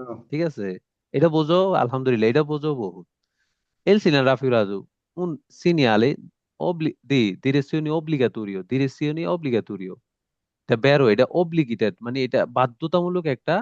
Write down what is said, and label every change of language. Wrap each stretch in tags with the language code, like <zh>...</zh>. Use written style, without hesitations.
<bn>ঠিক আছে, এটা বোঝো আলহামদুলিল্লাহ, এটা বোঝো বহুত।</bn> <it>El segnale raffigurato un segnale di direzione obbligatorio, direzione obbligatorio.</it> <bn>এটা বেরো, এটা obligated মানে এটা বাধ্যতামূলক একটা</bn>